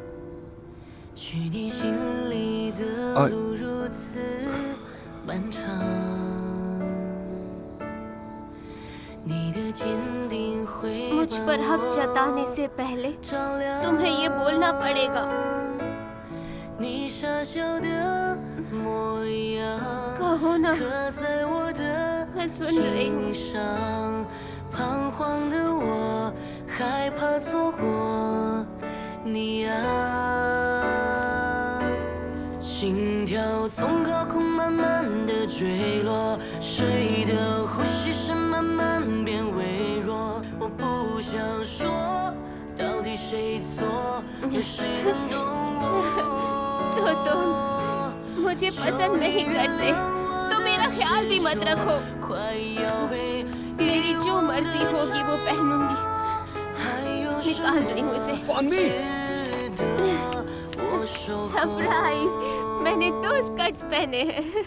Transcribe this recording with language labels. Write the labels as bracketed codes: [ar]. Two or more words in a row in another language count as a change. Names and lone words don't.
[hi] मुझ पर हक जताने से पहले तुम्हें ये बोलना पड़ेगा। कहो ना, मैं सुन रही हूँ। [zh] 心跳从高空慢慢的坠落，谁的呼吸声慢慢变微弱，我不想讲说，到底谁错，有谁能懂我？ [hi] तो तुम मुझे पसंद नहीं करते तो मेरा ख्याल भी मत रखो। [zh] 快要被 [hi] मेरी जो मर्जी होगी वो पहनूंगी। निकाल रही हूँ इसे। फानवी! सरप्राइज, मैंने 2 स्कर्ट्स पहने हैं।